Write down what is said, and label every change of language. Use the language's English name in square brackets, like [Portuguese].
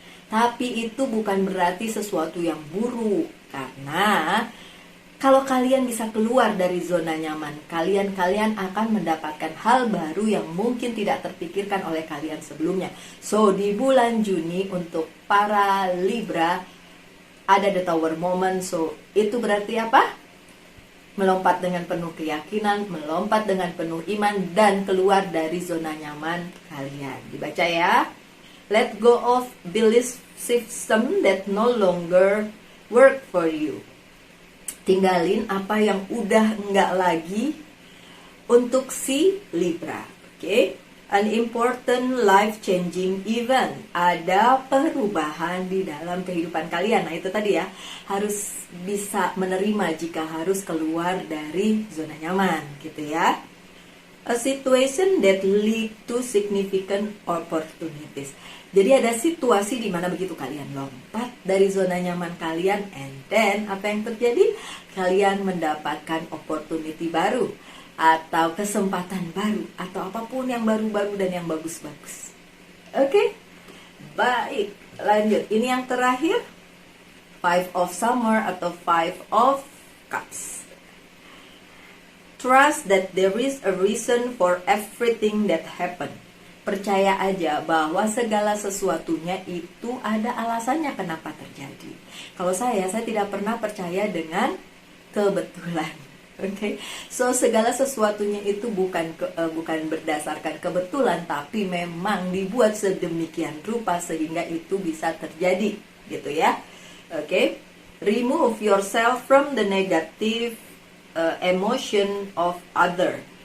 [Indonesian] Tapi itu bukan berarti sesuatu yang buruk, karena kalau kalian bisa keluar dari zona nyaman kalian akan mendapatkan hal baru yang mungkin tidak terpikirkan oleh kalian sebelumnya. So, di bulan Juni untuk para Libra ada The Tower Moment. So, itu berarti apa? Melompat dengan penuh keyakinan, melompat dengan penuh iman, dan keluar dari zona nyaman kalian. Dibaca ya. [English] Let go of belief system that no longer work for you. [Indonesian] Tinggalin apa yang udah enggak lagi untuk si Libra. Oke? [English] An important life-changing event. [Indonesian] Ada perubahan di dalam kehidupan kalian. Nah itu tadi ya, harus bisa menerima jika harus keluar dari zona nyaman gitu ya. [English] A situation that lead to significant opportunities. [Indonesian] Jadi ada situasi di mana begitu kalian lompat dari zona nyaman kalian, [English] and then [Indonesian] apa yang terjadi? Kalian mendapatkan opportunity baru, atau kesempatan baru, atau apapun yang baru-baru dan yang bagus-bagus. Oke? Baik, lanjut. Ini yang terakhir, Five of Summer atau Five of Cups. [English] Trust that there is a reason for everything that happened. [Indonesian] Percaya aja bahwa segala sesuatunya itu ada alasannya kenapa terjadi. Kalau saya tidak pernah percaya dengan kebetulan. Oke, so segala sesuatunya itu bukan berdasarkan kebetulan, tapi memang dibuat sedemikian rupa sehingga itu bisa terjadi, gitu ya. [English] Oke, remove yourself from the negative emotion of other.